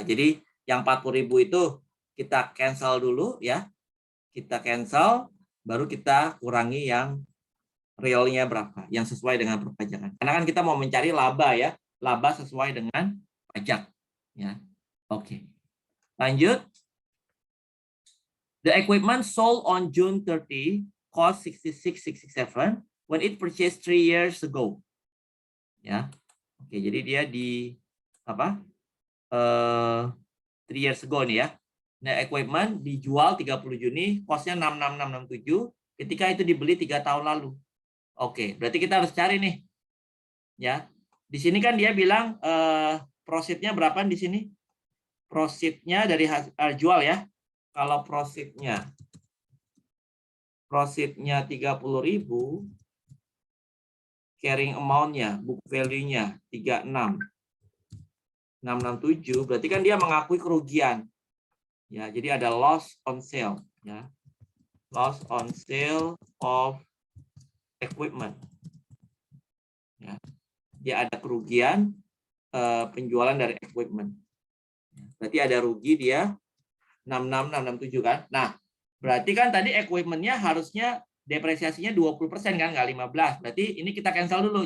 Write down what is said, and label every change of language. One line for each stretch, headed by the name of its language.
Indonesian: Jadi yang 40.000 itu kita cancel dulu ya. Kita cancel, baru kita kurangi yang realnya berapa, yang sesuai dengan perpajakan. Karena kan kita mau mencari laba ya, laba sesuai dengan pajak ya. Oke. Lanjut.
English: The equipment sold on June 30 cost 66.67 when it purchased 3 years ago.
Indonesian: Ya. Oke, jadi dia di apa?
English: 3 years ago
Indonesian: nih ya. Nah, equipment dijual 30 Juni, cost-nya 66667 ketika itu dibeli 3 tahun lalu. Oke, berarti kita harus cari nih. Ya. Di sini kan dia bilang profitnya berapa di sini? Profitnya dari jual ya. Kalau profitnya 30.000, carrying amount-nya, book value-nya 36.667, berarti kan dia mengakui kerugian. Ya, jadi ada loss on sale ya. Loss on sale of equipment. Ya. Dia ada kerugian penjualan dari equipment. Berarti ada rugi dia 66.667 kan. Nah, berarti kan tadi equipment-nya harusnya depresiasinya 20% kan, nggak 15. Berarti ini kita cancel dulu.